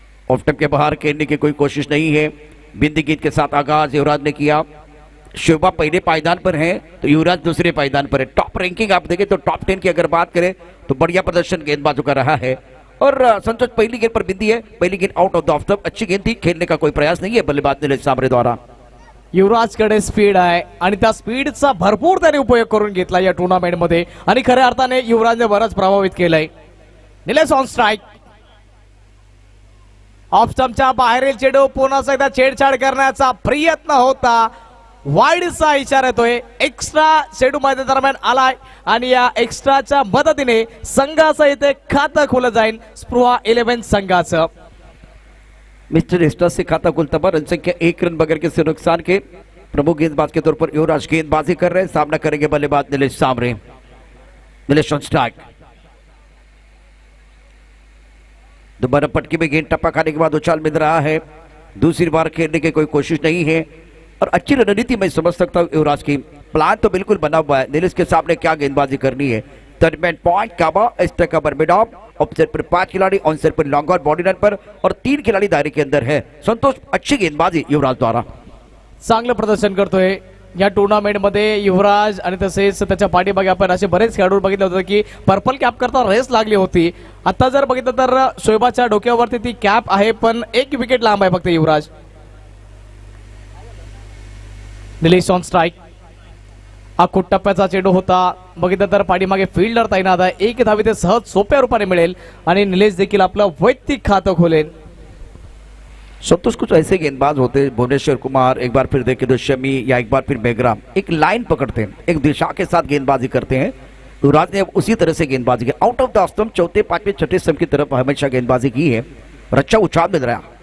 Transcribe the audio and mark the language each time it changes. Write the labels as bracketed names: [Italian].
[Hindi] Off stump के बाहर खेलने की कोई कोशिश नहीं है. बिंदी गीत के साथ आगाज युवराज ने किया. शोभा पहले पायदान पर है तो युवराज दूसरे पायदान पर है. टॉप रैंकिंग आप देखें तो टॉप 10 की अगर बात करें तो बढ़िया प्रदर्शन गेंदबाजों का रहा है. और संतोष पहली गेंद पर बिंदी है, पहली गेंद out of the off stump. अच्छी गेंद थी, खेलने का कोई प्रयास नहीं है बल्लेबाज दिलीप सांबरे द्वारा. [Marathi] युवराजकडे स्पीड आहे आणि त्या स्पीडचा भरपूर त्याने उपयोग करून घेतला या टुर्नामेंट मध्ये, आणि खऱ्या अर्थाने युवराजने बरंच प्रभावित केलंय. Nilesh on strike. ऑफ स्टंपच्या बाहेरील चेंडू पुन्हा एकदा छेडछाड करण्याचा प्रयत्न होता. वाईडचा इशारा येतोय. एक्स्ट्रा चेंडू मध्ये दरम्यान आलाय आणि या एक्स्ट्राच्या मदतीने संघाचं इथे खातं खुलं जाईल. स्पृहा 11 संघाचं. [Hindi] मिस्टर एक्स्ट्रा से खाता खुलता हुआ. रन संख्या 1 रन बगैर किसी नुकसान के. प्रमुख गेंदबाज के तौर पर युवराज गेंदबाजी कर रहे हैं. सामना करेंगे बल्लेबाज निलेश सांबरे. Nilesh on strike. दोबारा पटकी में गेंद टप्पा खाने के बाद उछाल मिल रहा है. दूसरी बार खेलने की कोई कोशिश नहीं है, और अच्छी रणनीति मैं समझ सकता हूं युवराज की. प्लान तो बिल्कुल बना हुआ है. निलेश के सामने क्या गेंदबाजी करनी है. टर्नमेंट point Kaaba, extra cover mid of, offset पर 5 खिलाड़ी, ऑन सेट पर लॉन्ग और बॉडी रन पर, और 3 खिलाड़ी दायरे के अंदर है. संतोष, अच्छी गेंदबाजी युवराज द्वारा. [Marathi] चांगलं प्रदर्शन करतोय या टुर्नामेंट मध्ये युवराज. आणि तसेच त्याच्या पाठीमागे आपण असे बरेच खेळाडू बघितले होते की पर्पल कॅप करता रेस लागली होती. आता जर बघितलं तर शोएबाच्या डोक्यावरती ती कॅप आहे, पण 1 विकेट लांब आहे फक्त युवराज. Nilesh on strike. हा खूप टप्प्याचा चेंडू होता. बघितलं तर पाठीमागे फिल्डर तैनात आहे. 1 धावी ते सहज सोप्या रूपाने मिळेल आणि निलेश देखील आपलं वैयक्तिक खातं खोलेल. [Hindi] संतोष, कुछ ऐसे गेंदबाज होते हैं, भुवनेश्वर कुमार, एक बार फिर देखें तो शमी, या एक बार फिर बेगराम, एक लाइन पकड़ते हैं, एक दिशा के साथ गेंदबाजी करते हैं. युवराज ने उसी तरह से गेंदबाजी की. आउट ऑफ द स्टंप चौथे, पांचवें, छठे स्टंप की तरफ हमेशा गेंदबाजी की है, और अच्छा उछाल मिल रहा है.